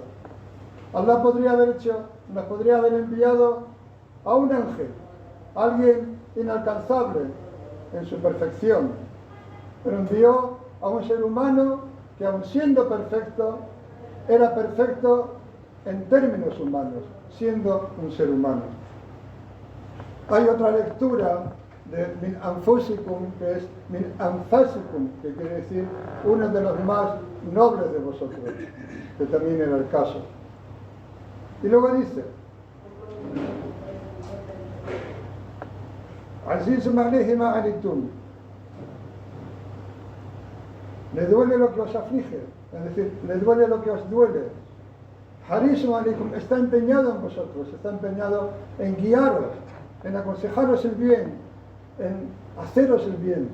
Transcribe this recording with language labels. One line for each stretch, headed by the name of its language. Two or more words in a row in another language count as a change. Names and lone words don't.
Spanish: Allah nos podría haber enviado a un ángel, alguien inalcanzable en su perfección, pero envió a un ser humano que, aun siendo perfecto, era perfecto en términos humanos, siendo un ser humano. Hay otra lectura de
Arabic: مِنْ أَنْفُسِكُمْ,
Spanish: que es
Arabic: مِنْ أَنْفَسِكُمْ,
Spanish: que quiere decir uno de los más nobles de vosotros, que también era el caso. Y luego dice,
Arabic: عَزِيزٌ عَلَيْهِ مَا عَنِتُّمْ,
Spanish: le duele lo que os aflige, es decir, le duele lo que os duele.
Arabic: حَرِيصٌ عَلَيْكُمْ,
Spanish: está empeñado en vosotros, está empeñado en guiaros, en aconsejaros el bien, en haceros el bien.